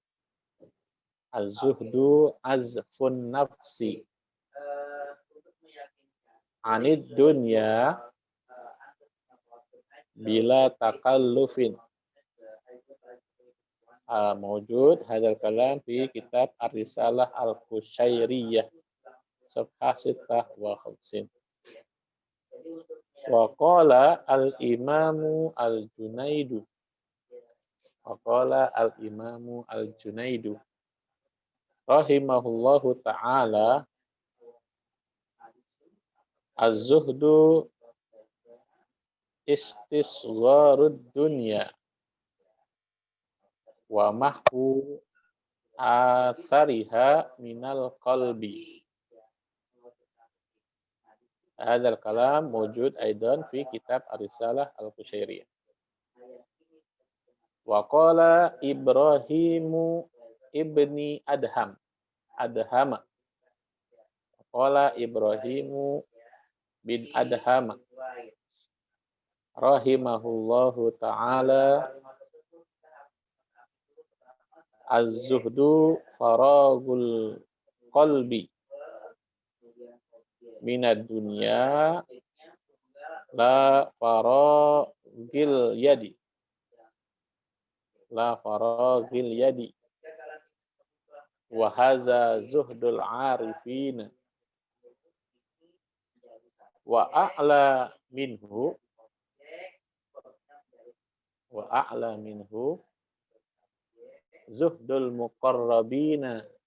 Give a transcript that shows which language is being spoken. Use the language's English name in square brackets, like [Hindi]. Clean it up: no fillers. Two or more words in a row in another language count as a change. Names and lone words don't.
[Arabic] الزهد عزوف النفس عن الدنيا بلا تكلف. موجود هذا الكلام في كتاب الرسالة القشيرية صفحة 56. وقال الإمام الجنيد. وقال الإمام الجنيد رحمه الله تعالى الزهد استصغار الدنيا ومحو آثارها من القلب. هذا الكلام موجود أيضا في كتاب الرسالة القشيرية. وقال إبراهيم ابن أدهم. قال إبراهيم بن أدهم رحمه الله تعالى الزهد فراغ القلب من الدنيا لا فراغ اليد وهذا زهد العارفين وأعلى منه زهد المقربين